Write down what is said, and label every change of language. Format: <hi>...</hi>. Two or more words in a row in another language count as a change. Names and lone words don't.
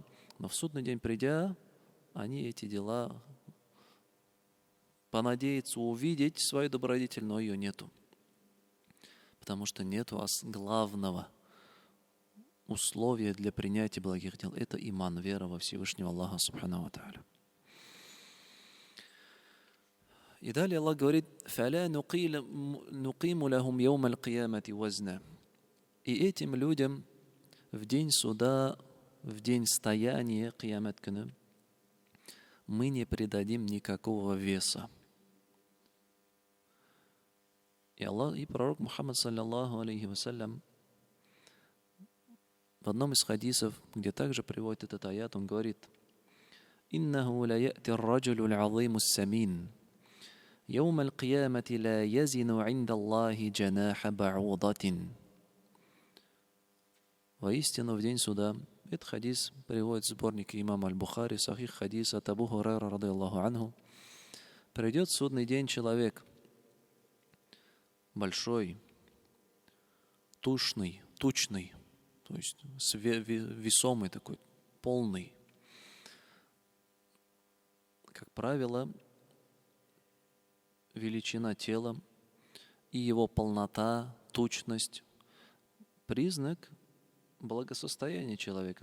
<ru>Но в судный день придя, они эти дела понадеются увидеть свою добродетель, но ее нету. Потому что нету главного условия для принятия благих дел. Это иман, вера во Всевышнего Аллаха</ru> <ar>سبحانه وتعالى.</ar> <ru>И далее Аллах говорит:</ru> <ar>«فلا نقيم لهم يوم القيامة وزنا».</ar> <ru>И этим людям в день суда, в день стояния,</ru> <kk>қиямат күні,</kk> <ru>мы не придадим никакого веса. И Аллах, и пророк Мухаммад</ru> <ar>صلى الله عليه وسلم</ar> <ru>в одном из хадисов, где также приводит этот аят, он говорит:</ru> <ar>«إنه ليأتي الرجل العظيم السمين يوم القيامة لا يزن عند الله جناح بعوضة».</ar> <ru>Воистину, в день суда, этот хадис приводит в сборнике имама Аль-Бухари, сахих хадис от Абу Хурайра</ru> <ar>رضي الله عنه.</ar> <ru>Придет в судный день человек большой, тучный, то есть весомый такой, полный. Как правило, величина тела и его полнота, тучность – признак благосостояния человека.</ru>